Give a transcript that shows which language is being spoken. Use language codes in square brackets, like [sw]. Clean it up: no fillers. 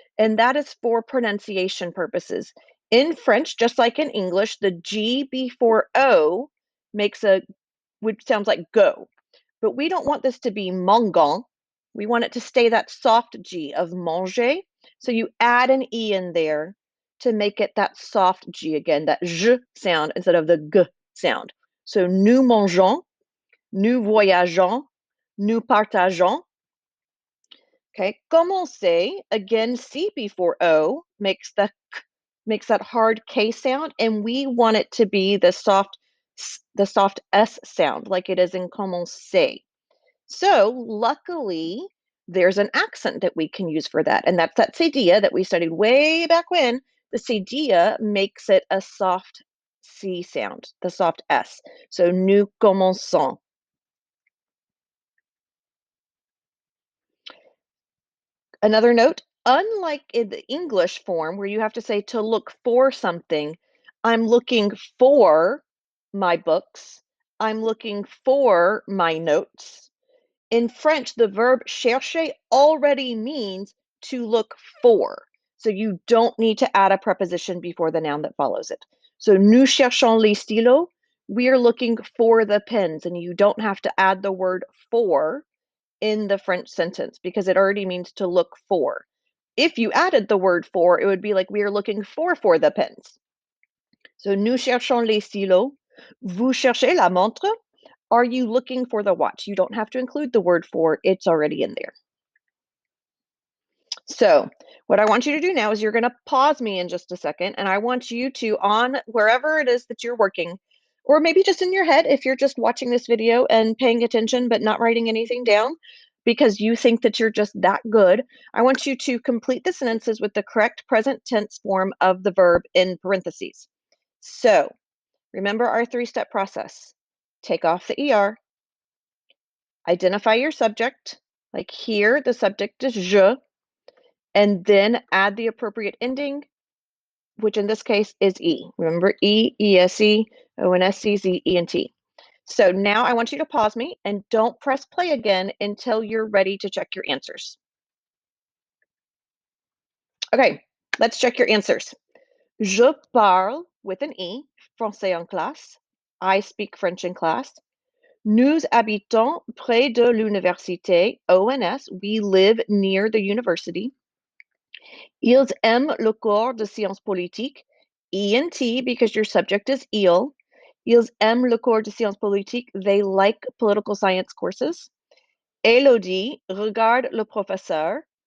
[en] And that is for pronunciation purposes. In French, just like in English, the G before O makes which sounds like go. But we don't want this to be mangon. We want it to stay that soft G of manger. So you add an E in there to make it that soft G again, that J sound instead of the G sound. [fr] So nous mangeons, nous voyageons, nous partageons. [en] Okay, commencer, again, C before O makes that hard K sound, and we want it to be the soft S sound, like it is in commencer. So luckily, there's an accent that we can use for that, and that's that cedilla that we studied way back when. The cedilla makes it a soft C sound, the soft S. [fr] So nous commençons. [en] Another note, unlike in the English form where you have to say to look for something, I'm looking for my books, I'm looking for my notes. In French, the verb chercher already means to look for. So you don't need to add a preposition before the noun that follows it. [fr] So nous cherchons les stylos. [en] We are looking for the pens, and you don't have to add the word for in the French sentence because it already means to look for. If you added the word for, it would be like we are looking for the pens. [fr] So nous cherchons les stylos. Vous cherchez la montre. [en] Are you looking for the watch? You don't have to include the word for, it's already in there. So, what I want you to do now is you're going to pause me in just a second, and I want you to, on wherever it is that you're working, or maybe just in your head if you're just watching this video and paying attention but not writing anything down because you think that you're just that good, I want you to complete the sentences with the correct present tense form of the verb in parentheses. So, remember our three-step process. Take off the ER, identify your subject, like here, the subject is je, and then add the appropriate ending, which in this case is E. Remember E, ESE, ONSC, Z, ENT. So now I want you to pause me and don't press play again until you're ready to check your answers. Okay, let's check your answers. [fr] Je parle [en] with an E, [fr] français en classe. [en] I speak French in class. [fr] Nous habitons près de l'université, ONS. [en] We live near the university. [fr] Ils aiment le cours de sciences politiques, ENT, [en] because your subject is il. [fr] Ils aiment le cours de sciences politiques. [en] They like political science courses. [fr] Elodie regarde le professeur.